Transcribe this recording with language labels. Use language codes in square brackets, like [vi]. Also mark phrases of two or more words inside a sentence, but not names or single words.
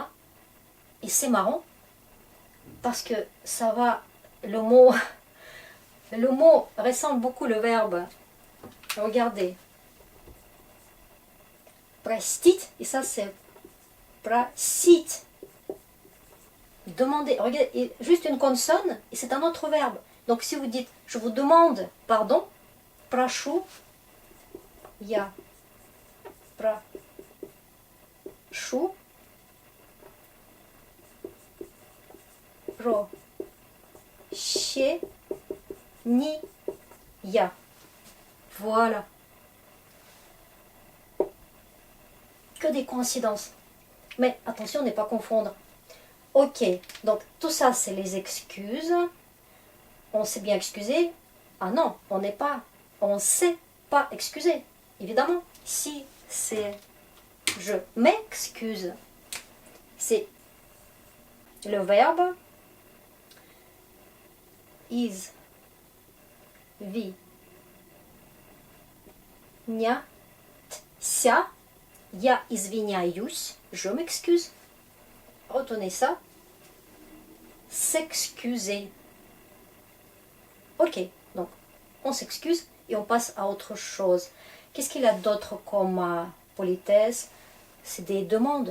[fr] Et c'est marrant parce que ça va, le mot ressemble beaucoup le verbe. Regardez. Простить, et ça c'est просить. Demander. Regardez, juste une consonne, et c'est un autre verbe. Donc si vous dites je vous demande pardon, [ru] прошу, я прошу, прощения. [fr] Voilà. Que des coïncidences. Mais attention, ne pas confondre. Ok, donc tout ça, c'est les excuses. On s'est bien excusé. Ah non, on n'est pas. On sait pas excuser. Évidemment, si c'est je m'excuse, c'est le verbe is, [ru] vi, ня, ся. Я извиняюсь, [fr] je m'excuse. Retenez ça. S'excuser. Ok, donc on s'excuse et on passe à autre chose. Qu'est-ce qu'il y a d'autre comme politesse? C'est des demandes.